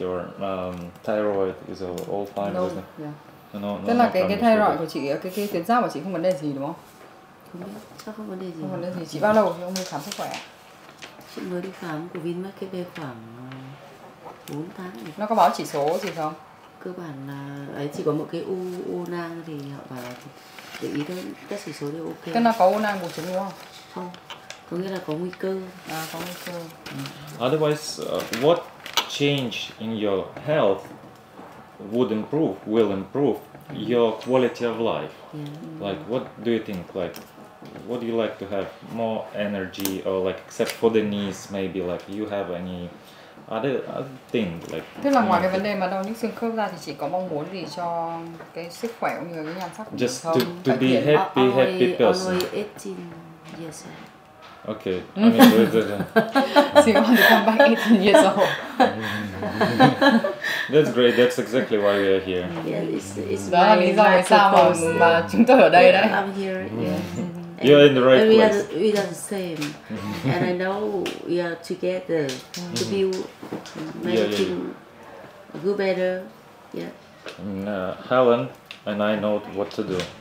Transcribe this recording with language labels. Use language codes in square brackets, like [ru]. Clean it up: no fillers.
[en] Your thyroid is all fine, No, isn't it? yeah. No, [vi] Tức là cái thyroid của chị, cái tuyến giáp của chị không vấn đề gì đúng không? Không biết, chắc không vấn đề gì. Không vấn đề gì. Chị bao lâu thì ông đi khám sức khỏe? Chị mới đi khám của Vinmec khoảng 4 tháng rồi. Nó có báo chỉ số gì không? Cơ bản là ấy chỉ có một cái u nang thì họ bảo là để ý thôi, các chỉ số đều ok. Tức là có u nang buồng trứng đúng không? Không, có nghĩa là có nguy cơ. Có nguy cơ. [en] Otherwise, what change in your health will improve your quality of life? Like, what do you think? Like, what do you like to have? More energy, or like, except for the knees, maybe like you have any other thing like. [vi] Tức là ngoài cái vấn đề mà đau nhức xương khớp ra thì chị có mong muốn gì cho cái sức khỏe cũng như cái nhan sắc của mình [en] Just [vi] không? [en] to be happy person. Only 18 years. Okay, I mean, So you want to come back 18 years old. That's great. That's exactly why we are here. Yeah, it's [vi] Đó là lý do vì sao mà chúng tôi ở đây đấy. [en] I'm here. Yeah. You're in the right place. We are the same, and I know we are together to build making go better. Yeah. Helen and I know what to do.